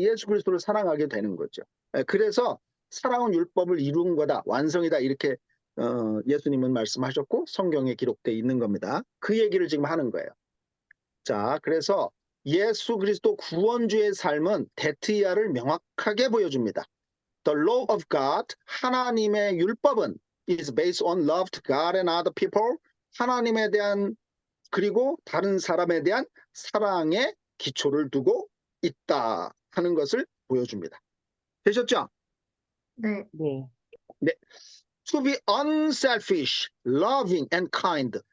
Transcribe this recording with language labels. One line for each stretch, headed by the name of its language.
Korean: 예수 그리스도를 사랑하게 되는 거죠. 그래서 사랑은 율법을 이룬 거다. 완성이다. 이렇게 예수님은 말씀하셨고 성경에 기록되어 있는 겁니다. 그 얘기를 지금 하는 거예요. 자, 그래서 예수 그리스도 구원주의 삶은 데트이아를 명확하게 보여줍니다.
English: The law of God,
Korean: 하나님의 율법은
English: is based on love to God and other people.
Korean: 하나님에 대한 그리고 다른 사람에 대한 사랑의 기초를 두고 있다 하는 것을 보여줍니다. 되셨죠? 네. 네.
English: 네. To be unselfish, loving and kind.